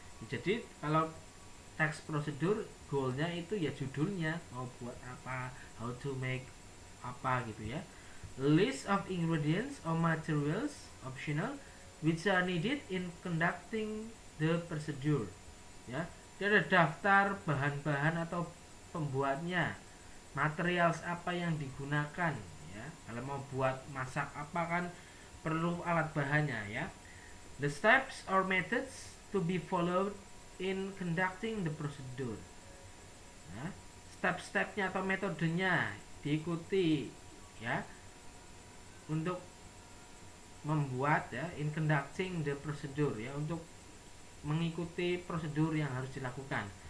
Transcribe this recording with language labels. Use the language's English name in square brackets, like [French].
[Indonesian] Jadi kalau teks prosedur, goalnya itu ya judulnya, mau buat apa, [English] how to make [Indonesian] apa gitu ya. [English] List of ingredients or materials optional which are needed in conducting the procedure ya. [Indonesian] Dia ada daftar bahan-bahan atau pembuatnya, materials apa yang digunakan ya. Kalau mau buat masak apa kan perlu alat bahannya ya. [English] The steps or methods to be followed in conducting the procedure. [Indonesian] Ya, step-stepnya atau metodenya diikuti ya untuk membuat ya, [English] in conducting the procedure [Indonesian] ya, untuk mengikuti prosedur yang harus dilakukan.